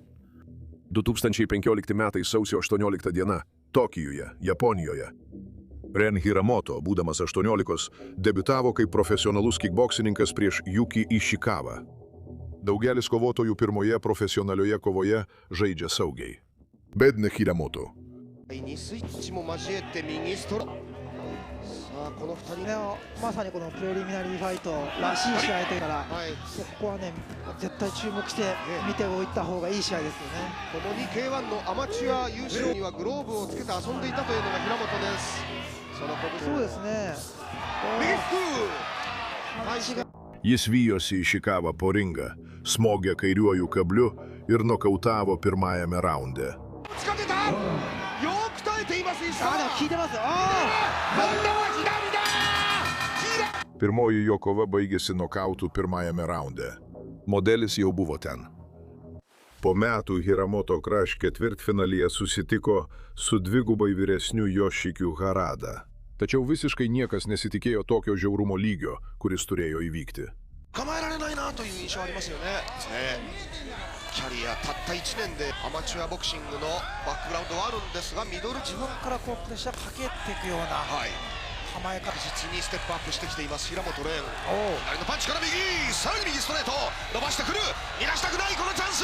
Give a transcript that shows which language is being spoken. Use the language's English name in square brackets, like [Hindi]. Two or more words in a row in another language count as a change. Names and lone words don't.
[Lithuanian] 2015 metais sausio 18 diena Tokijuje, Japonijoje. Ren Hiramoto, būdamas 18, debiutavo kaip profesionalus kikboksininkas prieš Yuki Ishikawa. Daugelis kovotojų pirmoje profesionalioje kovoje žaidžia saugiai. Bet ne Hiramoto. [Japanese] この2人のまさにこのプレリミナリーファイトらしい試合というから、ここはね絶対注目して見ておいた方がいい試合ですよね。共に K1 のアマチュア優勝にはグローブをつけて遊んでいたというのが平本です。そうですね。右フック [Lithuanian] Jis vijosi Ishikawa po ringą, smogė kairiuoju kabliu ir nokautavo pirmajame raunde. [Japanese] よく耐えています石川。でも効いてますよ。今度は左だ。 [Lithuanian] Pirmoji jo kova baigėsi nokautu pirmajame raunde. Modelis jau buvo ten. Po metų Hiramoto Crush ketvirtfinalyje susitiko su dvigubai vyresniu Yoshikiu Harada. Tačiau visiškai niekas nesitikėjo tokio žiaurumo lygio, kuris turėjo įvykti. [Japanese] 構えられないなという印象ありますよね。キャリアたった1年でアマチュアボクシングのバックグラウンドはあるんですが、ミドル自分からこうプレッシャーかけていくような構え方、実にステップアップしてきています平本蓮。左のパンチから右、さらに右ストレート伸ばしてくる、逃がしたくないこのチャンス。